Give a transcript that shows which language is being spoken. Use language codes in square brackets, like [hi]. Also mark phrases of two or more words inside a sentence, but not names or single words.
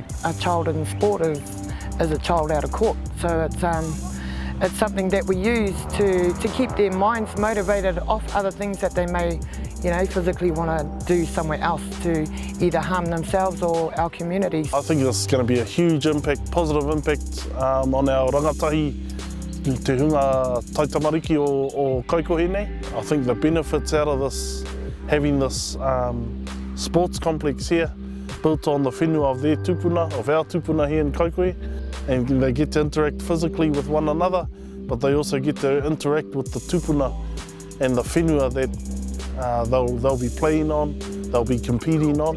[en] A child in sport is a child out of court, so it's something that we use to keep their minds motivated off other things that they may, physically want to do somewhere else to either harm themselves or our communities. I think it's going to be a huge impact, positive impact on our rangatahi [mi] te hunga taitamariki o Kaikohe nei. [en] I think the benefits out of this, having this sports complex here, built on the whenua of their tupuna, of our tupuna here in Kaikohe, and they get to interact physically with one another, but they also get to interact with the tupuna and the whenua that they'll be playing on, they'll be competing on.